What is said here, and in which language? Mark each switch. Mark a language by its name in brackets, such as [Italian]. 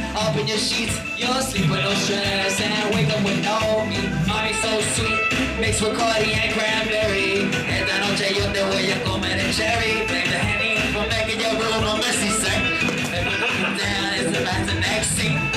[English] Up in your sheets, you'll sleep with no stress and wake up with no me. Mommy so sweet, mixed with Cardi and cranberry. [Spanish] Esta noche yo te voy a comer el cherry. [English] Blame the Henny for making your room a messy, sir. Never looking down, it's about the next scene.